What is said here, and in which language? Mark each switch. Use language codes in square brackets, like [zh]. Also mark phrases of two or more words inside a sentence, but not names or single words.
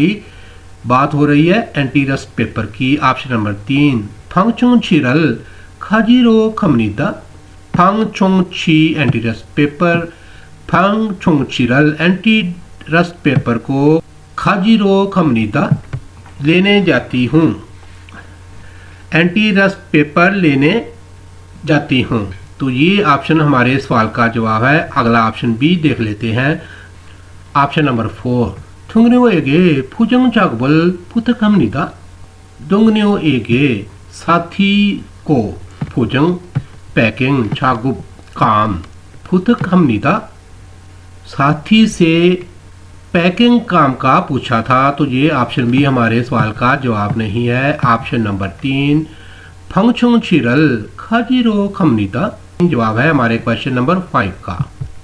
[hi] बात हो रही है एंटी रस्ट पेपर की। [en] option number [hi] 3 [ko] 방청지를 가지러 갑니다, 방청지 [en] anti rust paper, [ko] 방청지를 [en] anti rust paper [hi] को [ko] 가지러 갑니다 [hi] लेने जाती हूँ, [en] anti rust paper [hi] लेने जाती हूँ। तो ये ऑप्शन हमारे सवाल का जवाब है। अगला [en] option B [hi] देख लेते हैं। [en] option number [ko] 4 동료에게 포장 작업을 부탁합니다। 동료에게 [hi] साथी को [ko] 포장 पैकिंग 작업 काम 부탁합니다। [hi] साथी से पैकिंग काम का पूछा था। तो ये [en] option B [hi] हमारे सवाल का जवाब नहीं है। [en] option number [hi] 3 [ko] 방청지를 가지러 갑니다 [hi] जवाब है हमारे [en] question number [hi] 5 का।